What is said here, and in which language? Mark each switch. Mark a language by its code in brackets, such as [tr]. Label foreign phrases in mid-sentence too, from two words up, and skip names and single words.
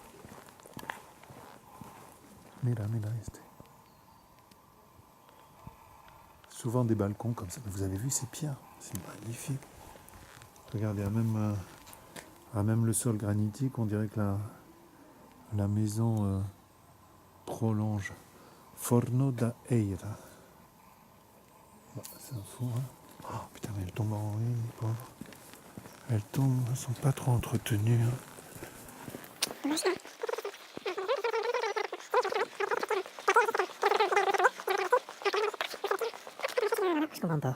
[es] Mira, este. [fr] Souvent des balcons comme ça. Mais vous avez vu ces pierres? C'est magnifique. Regardez, à même le sol granitique, on dirait que la maison prolonge. Forno da Eira. Bah, c'est un four, hein. Oh putain, mais elles tombent en ruine, les pauvres. Elles tombent, elles sont pas trop entretenues, hein. Je comprends pas.